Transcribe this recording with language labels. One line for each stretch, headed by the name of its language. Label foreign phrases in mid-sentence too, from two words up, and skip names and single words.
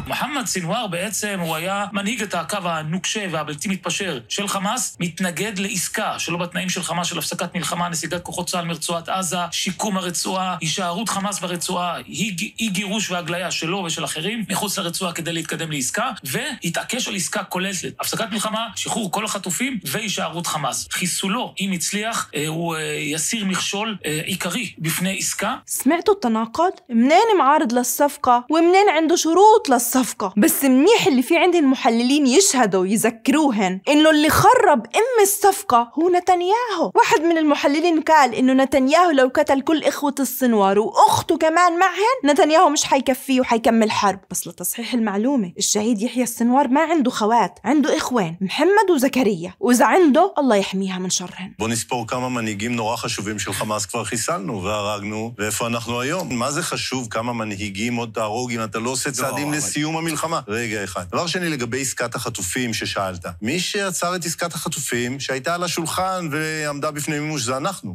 Hebrew: מוחמד סינואר בעצם הוא היה מנהיג את הקו הנוקשה והבלתי מתפשר של חמאס, מתנגד לעסקה שלא בתנאים של חמאס, של הפסקת מלחמה, נסיגת כוחות צה"ל מרצועת עזה, שיקום הרצועה, הישארות חמאס ברצועה, אי גירוש והגליה שלו ושל אחרים מחוץ לרצועה כדי להתקדם לעסקה, והתעקש על עסקה כוללת, הפסקת מלחמה, שחרור כל החטופים והישארות חמאס. חיסולו, אם הצליח, הוא יסיר מכשול עיקרי בפני عسكة.
Arabic: سمعتوا التناقض؟ منين معارض للصفقة ومنين عنده شروط للصفقة؟ بس منيح اللي في عندهم محللين يشهدوا يذكروهن إنه اللي خرب الصفقة هو نتنياهو. واحد من المحللين قال إنه نتنياهو لو قتل كل إخوة السنوار وأخته كمان معهن نتنياهو مش حيكفيه وحيكمل حرب. بس لتصحيح المعلومة، الشهيد يحيى السنوار ما عنده خوات، عنده إخوان محمد وزكريا، وإذا عنده الله يحميها من شرهن.
Hebrew: בוא נספור כמה מנהיגים נורא חשובים של חמאס כבר חיסלנו והרגנו, ואיפה אנחנו היום. מה זה חשוב כמה מנהיגים עוד תהרוג אם אתה לא עושה צעדים לסיום המלחמה? רגע אחד. דבר שני, לגבי עסקת החטופים ששאלת. מי שעצר את עסקת החטופים שהייתה על השולחן ועמדה בפני מימוש זה אנחנו.